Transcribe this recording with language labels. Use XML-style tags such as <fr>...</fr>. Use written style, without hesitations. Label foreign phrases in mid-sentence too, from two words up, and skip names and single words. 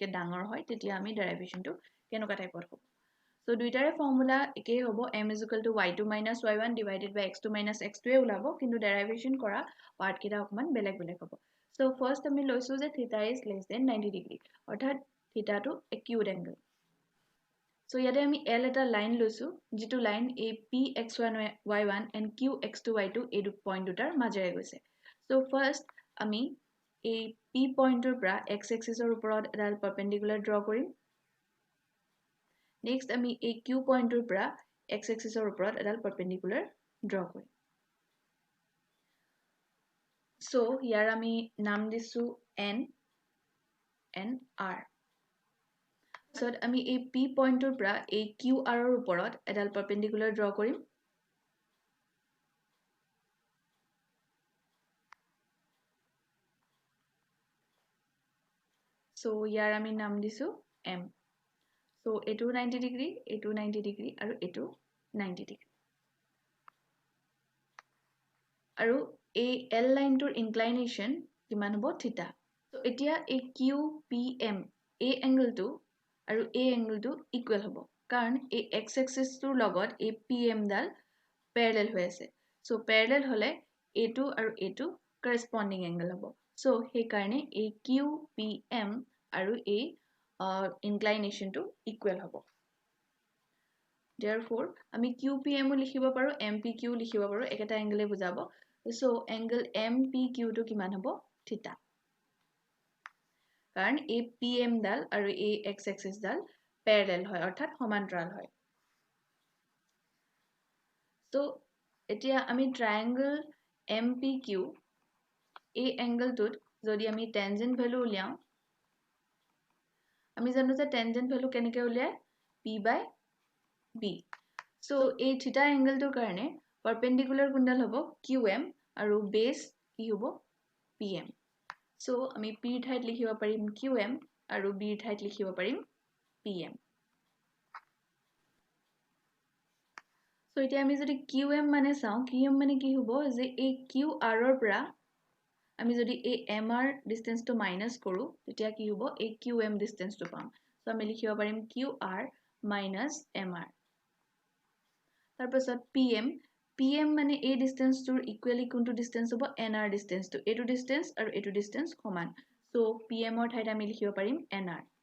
<as>ডাঙৰ হয় তেতিয়া আমি ডেৰিভেশ্যনটো কেনেকুৱা টাইপত হ'ব So দুইটাৰে ফৰ্মুলা একেই হ'ব</as> <en>m is equal to y2 minus y1 divided by x2 minus x2</en> <as>এ ওলাব কিন্তু ডেৰিভেশ্যন কৰা পাৰ্ট কিটা অকমান বেলেগ বেলেগ হ'ব So first আমি লৈছো যে</as> <en>theta is less than 90 degree</en> <as>অৰ্থাৎ theta টো</as> <en>acute angle</en> <as>So ইয়াতে আমি L এটা লাইন লৈছো যেটো লাইন</as> <en>a p x1 y1 and q x2 y2</en> <as>এই পইণ্ট দুটাৰ মাজেৰে গৈছে So first আমি এই p পইণ্টৰ পৰা</as> <en>x axisৰ</en> <as>ওপৰত এডাল</as> <en>perpendicular draw</en> <as>কৰিম Next আমি এই q পইণ্টৰ পৰা</as> <en>x axisৰ</en> <as>ওপৰত এডাল</as> <en>perpendicular draw</en> <as>কৰিম So ইয়াৰ আমি নাম দিছো</as> <en>n and r</en> <as>So আমি এই p পইণ্টৰ পৰা এই qr ৰ ওপৰত এডাল</as> <en>perpendicular draw</en> <as>কৰিম So ইয়াৰ আমি নাম দিছো m So এটো</as> <en>90 degree</en> <as>এটো</as> <en>90 degree</en> <as>আৰু এটো</as> <en>90 degree</en> <as>আৰু এই L লাইনটোৰ inclination কিমান হ'ব থিটা So এতিয়া এই QPM এই এংগলটো আৰু এই এংগলটো ইকুৱেল হ'ব কাৰণ এই</as> <en>x axis</en> <as>টোৰ লগত এই PM ডাল parallel হৈ আছে So parallel হলে এটো আৰু এটো</as> <en>corresponding angle</en> <as>হ'ব So সেই কাৰণে এই QPM আৰু এই inclination টো ইকুৱেল হ'ব Therefore আমি QPM ও লিখিব পাৰো MPQ লিখিব পাৰো একেটা এংগলে বুজাব So angle MPQ টো কিমান হ'ব থিটা কাৰণ এই PM ডাল আৰু এই</as> <en>x axis</en> <as>ডাল parallel হয় অৰ্থাৎ সমান্তৰাল হয় So এতিয়া আমি</as> <en>triangle MPQ</en> <as>এই এংগলটোত যদি আমি</as> <en>tangent value</en> <as>উলিয়াও আমি জানো যে</as> <en>tangent value</en> <as>কেনেকৈ উলিয়ায়</as> <en>p by b</en> <as>So এই theta এংগলটোৰ কাৰণে perpendicular কোনডাল হ'ব QM আৰু base কি হ'ব PM So আমি p ঠাইত লিখিব পাৰিম QM আৰু b ঠাইত লিখিব পাৰিম PM So এতিয়া আমি যদি QM মানে চাও QM মানে কি হ'ব যে এই QR ৰ পৰা আমি যদি এই</as> <en>MR distance</en> <as>টো minus কৰো তেতিয়া কি হ'ব এই QM distance টো পাম So আমি লিখিব পাৰিম</as> <en>QR minus MR</en> <as>তাৰপিছত PM মানে এই distance টোৰ equally কোনটো distance হ'ব</as> <en>NR distance</en> <as>টো এইটো distance আৰু এইটো distance সমান So PM ৰ ঠাইত আমি লিখিব পাৰিম NR</as>